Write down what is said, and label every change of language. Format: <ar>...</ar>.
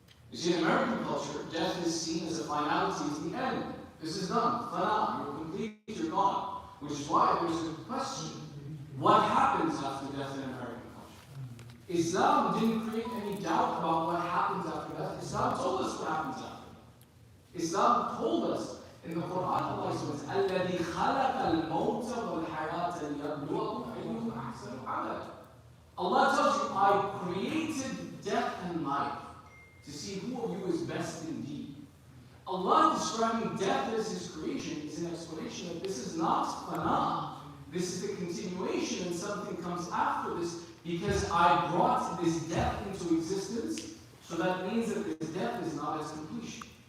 <en>You see, in American culture, death is seen as a finality, as the end. This is done. Fana, you're complete, you're gone. Which is why there's a question. What happens after death in American culture? Islam didn't create any doubt about what happens after death. Islam told us what happens after death. Islam told us in the Quran, Allah says,</en> <ar>الَّذِي خَلَقَ الْمَوْتَ وَالْحَيَاةَ لِيَبْلُوَكُمْ أَيُّكُمْ أَحْسَنُ عَمَلًا.</ar> <en>Allah tells you, I created death and life to see who of you is best indeed. Allah describing death as His creation is an explanation that this is not fana. This is the continuation and something comes after this because I brought this death into existence, so that means that this death is not its completion.</en>